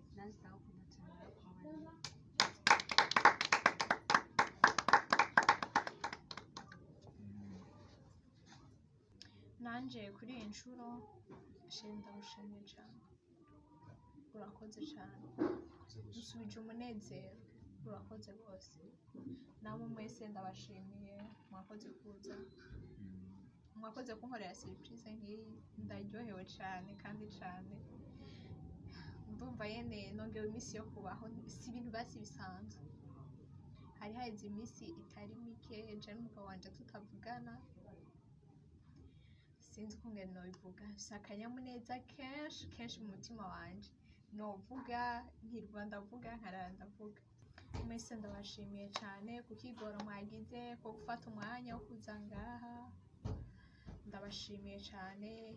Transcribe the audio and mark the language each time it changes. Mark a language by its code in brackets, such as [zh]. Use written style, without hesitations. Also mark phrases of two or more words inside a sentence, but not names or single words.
[rn] nanjye ndagukunda cyane nanje kuri iyi nshuro sheri ndagushimiye cyane urakoze cyane dusubije umunezero urakoze rwose namwe mwese ndabashimiye mwakoze kuza mwakoze kunkorera surprise nk'iyi ndaryohewe cyane kandi cyane ndumva yene nongewe iminsi yo kubaho si ibintu basi bisanzwe hari haheze iminsi itari mike je n'umugabo wanje tutavugana si sinzi ukungene nobivuga si akanyamuneza kenshi mu mutima wanje novuga nkirwa ndavuga nkarara ndavuga mwese ndabashimiye cyane ku kigoro mwagize ko gufata umwanya wo kuza ngaha ndabashimiye cyane